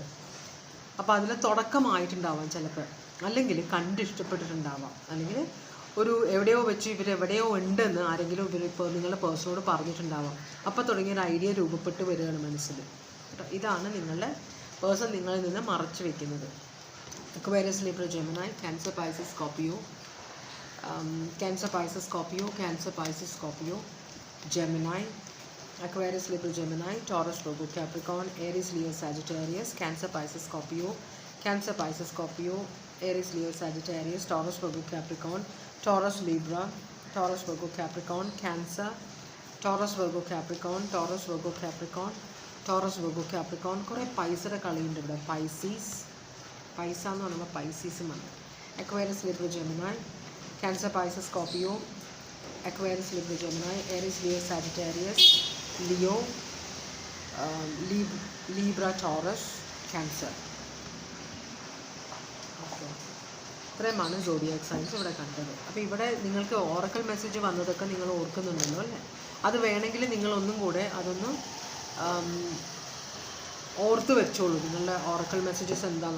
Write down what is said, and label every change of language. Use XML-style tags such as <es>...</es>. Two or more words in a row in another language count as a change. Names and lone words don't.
<ml>അപ്പോൾ അതിൽ തുടക്കമായിട്ടുണ്ടാവാം ചിലപ്പോൾ, അല്ലെങ്കിൽ ഇഷ്ടപ്പെട്ടിട്ടുണ്ടാവാം, അല്ലെങ്കിൽ എവിടെയോ വെച്ച് ഇവരെവിടെയോ ഉണ്ടെന്ന് ആരെങ്കിലും ഇപ്പോൾ നിങ്ങളുടെ പേഴ്സണോട് പറഞ്ഞിട്ടുണ്ടാവാം. അപ്പോൾ തുടങ്ങിയൊരു ഐഡിയ രൂപപ്പെട്ട് വരികയാണ് മനസ്സിൽ കേട്ടോ. ഇതാണ് നിങ്ങളുടെ പേഴ്സൺ നിങ്ങളിൽ നിന്ന് മറച്ചു വെക്കുന്നത്. Aquarius, Libra, Gemini, Cancer, Pisces, Scorpio, Cancer, Pisces, Scorpio, Cancer, Pisces, Scorpio, Gemini, Aquarius, Libra, Gemini, Taurus, Virgo, Capricorn, Aries, Leo, Sagittarius, Cancer, Pisces, Scorpio, Cancer, Pisces, Scorpio, Aries, Leo, Sagittarius, Taurus, Virgo, Capricorn, Taurus, Libra, Taurus, Virgo, Capricorn, Cancer, Taurus, Virgo, Capricorn, Taurus, Virgo, Capricorn, Taurus, Virgo, Capricorn. കുറേ പൈസയുടെ കളിയുണ്ട് ഇവിടെ. പൈസ എന്ന് പറയുമ്പോൾ പൈസീസും ആണ്. Aquarius, Libra, Gemini, Cancer, Pisces, Scorpio, Aquarius, Libra, Gemini, Aries, Leo, Sagittarius, Leo, Libra, Taurus, Cancer. ഇത്രയുമാണ്</ml> <en>zodiac signs</en> <ml>ഇവിടെ കണ്ടത്. അപ്പോൾ ഇവിടെ നിങ്ങൾക്ക്</ml> <en>oracle message</en> <ml>വന്നതൊക്കെ നിങ്ങൾ ഓർക്കുന്നുണ്ടല്ലോ അല്ലേ? അത് വേണമെങ്കിൽ നിങ്ങളൊന്നും കൂടെ അതൊന്ന് ഓർത്ത് വെച്ചോളൂ, നിങ്ങളുടെ</ml> <en>oracle messages</en> <ml>എന്താണെന്ന്.</ml>